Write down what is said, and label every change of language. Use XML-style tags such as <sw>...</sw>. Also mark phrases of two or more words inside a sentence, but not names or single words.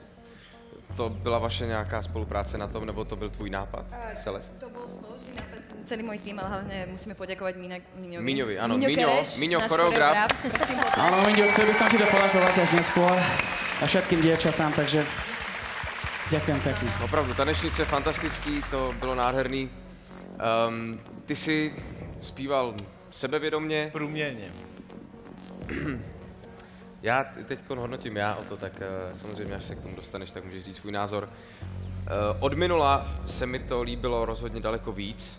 <cs>To byla vaše nějaká spolupráce na tom, nebo to byl tvůj nápad, Celest?</cs> <sk>To bol spoločný nápad, celý môj tým, ale hlavne musíme poďakovať Miňovi. Miňovi, áno. Kereš, Miňo, náš choreograf. Prosím ho. Áno, Miňo, chcel by som ti to poďakovať až neskôr a všetkým dievčatám, takže ďakujem pekne.</sk> <cs>Opravdu, tanečnice fantastický, to bylo nádherný. Ty jsi zpíval sebevědomně. Průměrně. Já teď hodnotím o to, tak samozřejmě, až se k tomu dostaneš, tak můžeš říct svůj názor. Od minula se mi to líbilo rozhodně daleko víc.</cs>